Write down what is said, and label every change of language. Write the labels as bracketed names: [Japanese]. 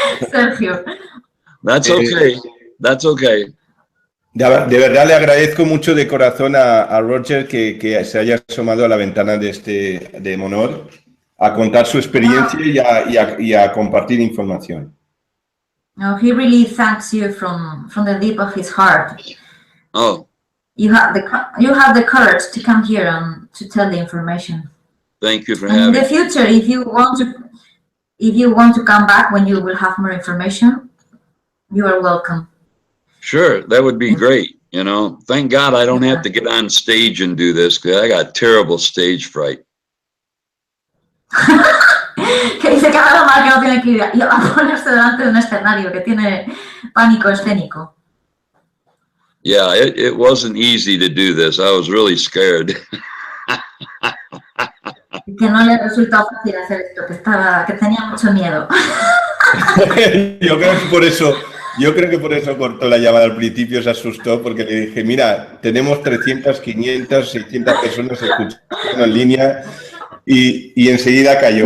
[English] Sergio. That's okay. That's okay. [Spanish] De verdad le agradezco mucho de corazón a Roger que se haya asomado a la ventana de MONOR a contar su experiencia y a compartir información. [English] No, he really thanks you from the deep of his heart. Oh. You have the courage to come here and to tell the information. Thank you for having me. In the future, if you want to come back when you will have more information, you are welcome. Sure, that would be great. You know, thank God I don't have to get on stage and do this because I got terrible stage fright. [Spanish] Que dice que ahora mal que no tiene que ir a ponerse delante de un escenario, que tiene pánico escénico. [English] Yeah, it wasn't easy to do this. I was really scared. [Spanish] Que no le resultó fácil hacer esto, que tenía mucho miedo. Yo creo que por eso cortó la llamada al principio, se asustó, porque le dije, mira, tenemos 300, 500, 600 personas escuchando en línea y enseguida cayó.